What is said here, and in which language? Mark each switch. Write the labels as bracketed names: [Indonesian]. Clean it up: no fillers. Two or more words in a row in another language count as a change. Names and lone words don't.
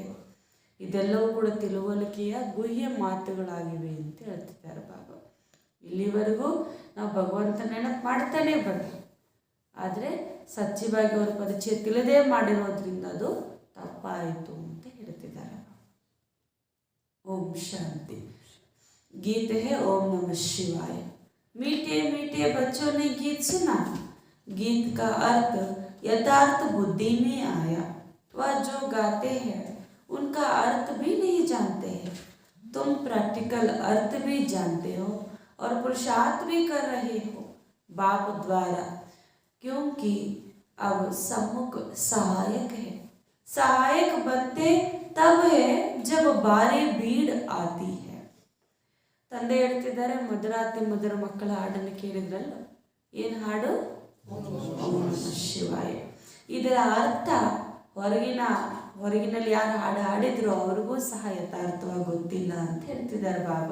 [Kannada] ಇದೆಲ್ಲವೂ ಕೂಡ ತಿಳುವಳಿಕೆಯ ಗುಹ್ಯ ಮಾತುಗಳಾಗಿವೆ ಅಂತ ಹೇಳ್ತಿದ್ದಾರೆ ಬಾಬಾ. ಇಲ್ಲಿವರೆಗೂ ನಾವು ಭಗವಂತ ನೆನಪು ಮಾಡ್ತಾನೆ ಬಂದ, ಆದರೆ ಸತ್ಯವಾಗಿ ಅವರ ಪರಿಚಯ ತಿಳಿದೇ ಮಾಡಿರೋದ್ರಿಂದ ಅದು ತಪ್ಪಾಯಿತು ಅಂತ ಹೇಳ್ತಿದ್ದಾರೆ. ಓಂ ಶಾಂತಿ. [Hindi] गीत है [Sanskrit] ओम नमः शिवाय. [Hindi] मीठे मीठे बच्चों ने गीत सुना. गीत का अर्थ यथार्थ बुद्धि में आया. वह जो गाते हैं उनका अर्थ भी नहीं जानते हैं. तुम प्रैक्टिकल अर्थ भी जानते हो और पुरुषार्थ भी कर रहे हो बाप द्वारा, क्योंकि अब सम्मुख सहायक है. सहायक बनते तब है जब बारी भीड़ आती है. [Kannada] ತಂದೆ ಹೇಳ್ತಿದ್ದಾರೆ, ಮಧುರಾತಿ ಮಧುರ ಮಕ್ಕಳ ಹಾಡನ್ನು ಕೇಳಿದ್ರಲ್ಲ, ಏನು ಹಾಡು? [Sanskrit] ಓಂ ನಮಃ ಶಿವಾಯ. [Kannada] ಇದರ ಅರ್ಥ ಹೊರಗಿನಲ್ಲಿ ಯಾರು ಹಾಡು ಹಾಡಿದ್ರು ಅವ್ರಿಗೂ ಸಹ ಯಥಾರ್ಥವಾಗಿ ಗೊತ್ತಿಲ್ಲ ಅಂತ ಹೇಳ್ತಿದ್ದಾರೆ ಬಾಬಾ.